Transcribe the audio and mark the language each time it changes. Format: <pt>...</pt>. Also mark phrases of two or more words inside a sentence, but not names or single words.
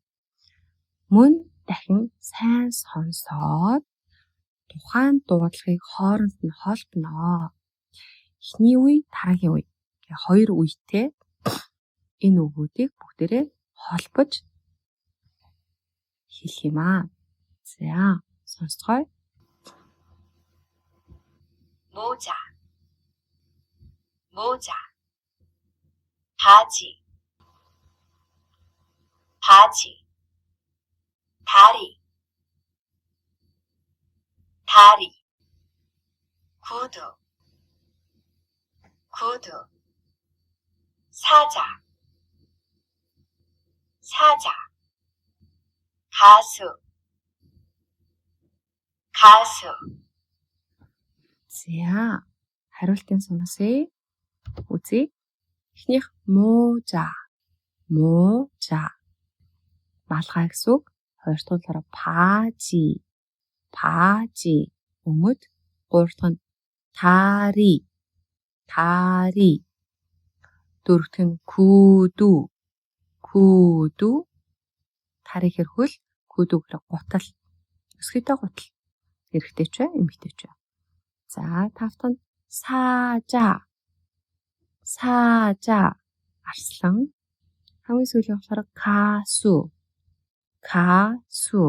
<mn>Мөн дахин сайн сонсоод тухайн дуудлагыг хооронд нь холбоно. Эхний үе, дараагийн үе. Гэх хоёр үетэй энэ үгүүдийг бүгдээрээ холбож хэлэх юм аа. За, сонсцгоё.</mn> <ko>모자, 모자, 바지, 바지, 다리, 다리, 구두, 구두, 사자, 사자, 가수, 가수.</ko> <mn>За, хариултын сонсъё. Үзье. Эхнийх</mn> <ko>모자, 모자.</ko> <mn>Малгай гэсэн үг. Хоёр дахь нь болохоор</mn> <ko>바지, 바지.</ko> <mn>Өмд. Гурав дахь нь</mn> <ko>다리, 다리.</ko> <mn>Дөрөв дахь нь</mn> <ko>구두, 구두.</ko> <mn>다리 гэхэр хөл, 구두 гэхэр гутал. Өсгийтэй гутал. Эрэгтэй ч бай, эмэгтэй ч бай. За, тав дахь нь</mn> <ko>사자, 사자.</ko> <mn>Арслан. Хамгийн сүүлийн болохоор</mn> <ko>가수, 가수.</ko>